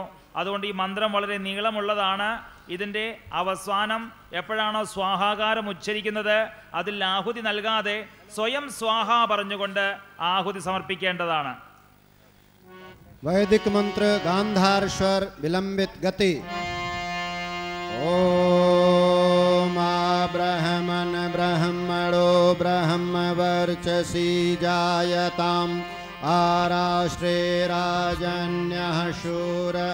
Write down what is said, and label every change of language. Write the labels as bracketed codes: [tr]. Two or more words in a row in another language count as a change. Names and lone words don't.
[ml] അതുകൊണ്ട് ഈ മന്ത്രം വളരെ നീളമുള്ളതാണ്. ഇതിൻ്റെ അവസാനം എപ്പോഴാണോ സ്വാഹാകാരം ഉച്ചരിക്കുന്നത് അതിൽ ആഹുതി നൽകാതെ സ്വയം സ്വാഹ പറഞ്ഞുകൊണ്ട് ആഹുതി സമർപ്പിക്കേണ്ടതാണ്. [hi] वैदिक मंत्र गांधार स्वर विलंबित गति। [sa] ओम ब्रह्मण ब्रह्मणो ब्रह्म वर्चसी जायताम आराष्ट्रे राजन्यः शूर